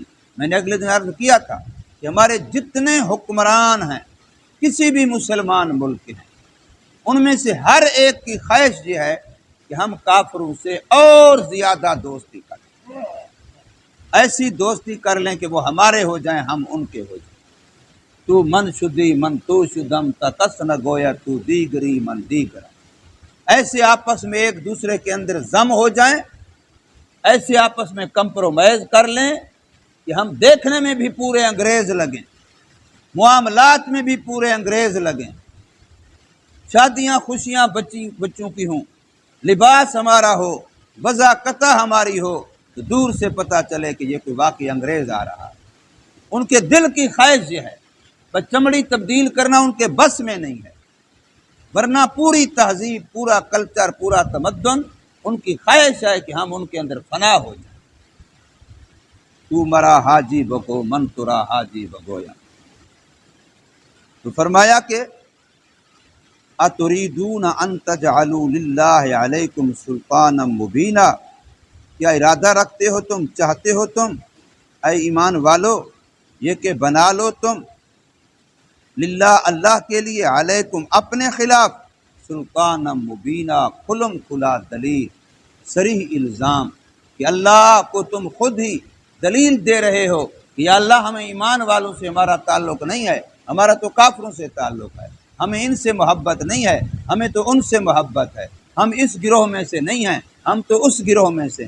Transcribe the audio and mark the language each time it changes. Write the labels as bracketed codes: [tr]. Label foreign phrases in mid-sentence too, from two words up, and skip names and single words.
[ur] میں نے اگلے دن عرض کیا تھا کہ ہمارے جتنے حکمران ہیں کسی بھی مسلمان ملک کے ہیں، ان میں سے ہر ایک کی خواہش یہ ہے کہ ہم کافروں سے اور زیادہ دوستی کریں، ایسی دوستی کر لیں کہ وہ ہمارے ہو جائیں ہم ان کے ہو جائیں۔ [fa] تو من شدی من تو شدم تکس نہ گویا تو دیگری من دیگر، [ur] ایسے آپس میں ایک دوسرے کے اندر ضم ہو جائیں، ایسے آپس میں کمپرومائز کر لیں کہ ہم دیکھنے میں بھی پورے انگریز لگیں، معاملات میں بھی پورے انگریز لگیں، شادیاں خوشیاں بچوں کی ہوں، لباس ہمارا ہو، وضاقتہ ہماری ہو، تو دور سے پتہ چلے کہ یہ کوئی واقعی انگریز آ رہا ہے۔ ان کے دل کی خواہش یہ ہے، بس چمڑی تبدیل کرنا ان کے بس میں نہیں ہے، ورنہ پوری تہذیب، پورا کلچر، پورا تمدن ان کی خواہش ہے کہ ہم ان کے اندر فنا ہو جائیں۔ [fa] تو مرا حاجی بگو من ترا حاجی بگویا۔ [ur] تو فرمایا کہ [ar] اتریدون ان تجعلوا للہ علیکم سلطانا مبینا، [ur] کیا ارادہ رکھتے ہو تم، چاہتے ہو تم اے ایمان والو یہ کہ بنا لو تم للہ اللہ کے لیے علیکم اپنے خلاف [ar] سلطانا مبینا، [ur] کھلم کھلا دلیل، صریح الزام، کہ اللہ کو تم خود ہی دلیل دے رہے ہو کہ یا اللہ ہمیں ایمان والوں سے ہمارا تعلق نہیں ہے، ہمارا تو کافروں سے تعلق ہے، ہمیں ان سے محبت نہیں ہے، ہمیں تو ان سے محبت ہے، ہم اس گروہ میں سے نہیں ہیں، ہم تو اس گروہ میں سے ہیں۔